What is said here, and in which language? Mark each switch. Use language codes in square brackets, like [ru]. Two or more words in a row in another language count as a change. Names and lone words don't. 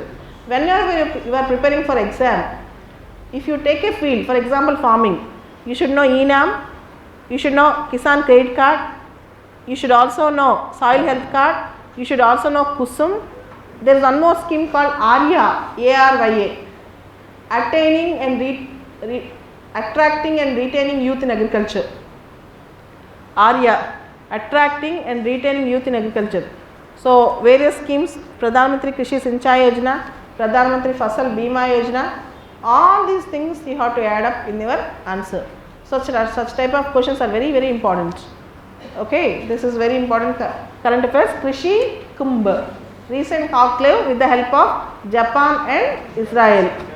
[en] Whenever you are preparing for exam, if you take a field, for example farming, you should know ENAM, you should know Kisan Credit Card, you should also know Soil Health Card, you should also know Kusum. There is one more scheme called ARYA, ARYA, attracting and retaining youth in agriculture. ARYA, attracting and retaining youth in agriculture. So, various schemes, Pradhan Mantri Krishi Sinchai Yojana, Pradhan Mantri Fasal Bima Yojana, all these things you have to add up in your answer. Such type of questions are very, very important. Okay, this is very important current affairs. Krishi Kumbh, recent conclave with the help of Japan and Israel.